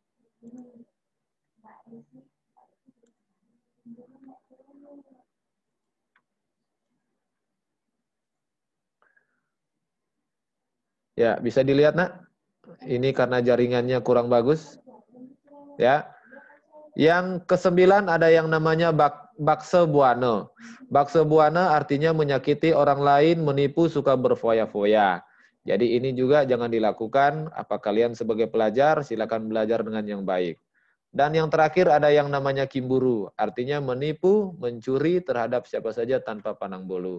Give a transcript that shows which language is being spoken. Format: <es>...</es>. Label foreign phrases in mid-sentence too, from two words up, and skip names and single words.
<id>Ya, bisa dilihat, Nak. Ini karena jaringannya kurang bagus. Ya. Yang kesembilan ada yang namanya bakse buana. Bakse buana artinya menyakiti orang lain, menipu, suka berfoya-foya. Jadi ini juga jangan dilakukan. Apa kalian sebagai pelajar, silakan belajar dengan yang baik. Dan yang terakhir ada yang namanya kimburu. Artinya menipu, mencuri terhadap siapa saja tanpa pandang bulu.</id>